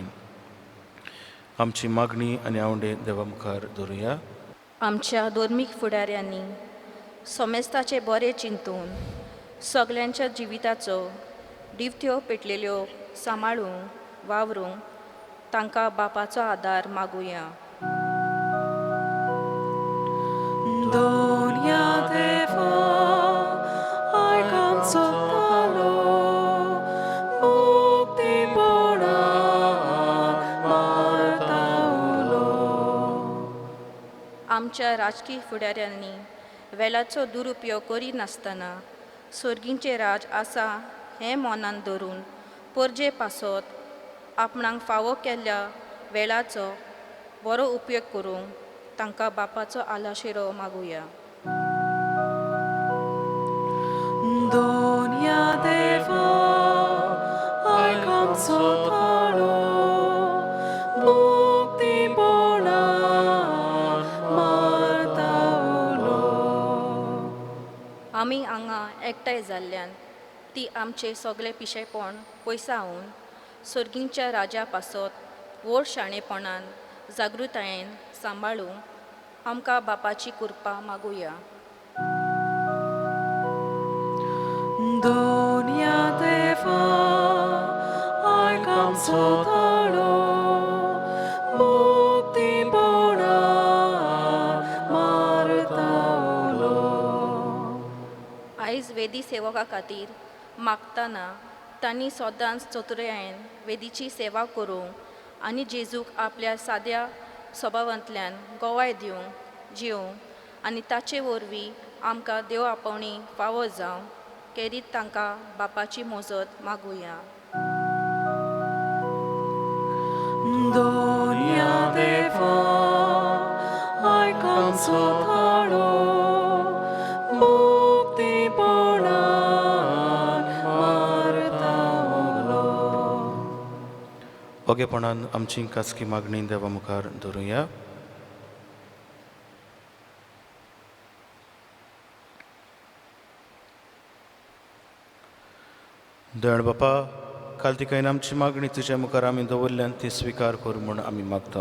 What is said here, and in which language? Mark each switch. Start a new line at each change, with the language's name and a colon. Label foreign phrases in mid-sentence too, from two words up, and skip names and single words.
Konkani: आमची मागणी आनी आवडे देवा मुखार दवरुया. आमच्या धर्मीक फुडाऱ्यांनी सोमेस्ताचे बरें चिंतून सगल्यांच्या जिविताचो दिवत्यो पेटलेल्यो सांबाळूंक वावरूंक तांकां बापाचो आदार मागुया. Donia deva aikan sotalo mukti ponan martaulo. आमच्या राजकीय फुडाऱ्यांनी वेलाचो दुरुपयोग करीनासतना सर्गींचे राज आसा हें मनान धरून परजे पासत आपणाक फावो केल्ल्या वेळाचो बरो उपयोग करूंक तांकां बापाचो आलाशिरो मागुया. Donia deva, आयकम सोताळो, मुक्ती बोलान मारतावलो. आमी हांगा एकठांय जाल्ल्यान ती आमचे सगळे पिशेपण पयसावून सर्गींच्या राजा पासत व्हड शाणेपणान जागृतायेन सांबाळूंक आमकां बापाची कृपा मागुया. Donia deva, आयकम सोताळो, मुक्ती बोलान मारतावलो. आयज वेदी सेवका खातीर मागतना तांणी सदांच चतुरायेन वेदीची सेवा करूंक आनी जेजूक आपल्या साद्या स्वभावांतल्यान गोवाय दिवंक जिवंक आनी ताचे वरवीं आमकां देव आपोवणी फावो जावं केरीत तांकां बापाची मोजत मागुया. Donia deva, आयकम सोताळो, मुक्ती बोलान मारतावलो. ओगेपणान आमची खासगी मागणी देवा मुखार दवरुया. दयाळ बापा, काल तिकायन आमची मागणी तुज्या मुखार आमी दवरल्यान ती स्विकार करूं म्हूण आमी मागता.